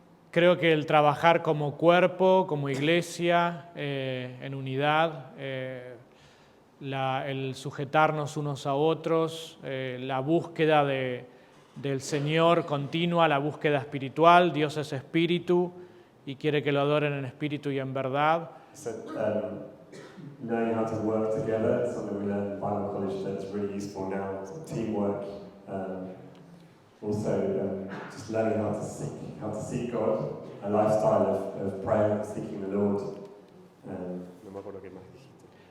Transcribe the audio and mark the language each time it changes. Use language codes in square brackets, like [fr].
[es] Creo que el trabajar como cuerpo, como iglesia, en unidad, el sujetarnos unos a otros, la búsqueda del Señor continua, la búsqueda espiritual. Dios es espíritu y quiere que lo adoren en espíritu y en verdad. [en] So, knowing how to work together is something we learned in Bible college that's really useful now. Teamwork. Also, just learning how to seek God, a lifestyle of prayer, seeking the Lord. [es] No me acuerdo qué más dijiste.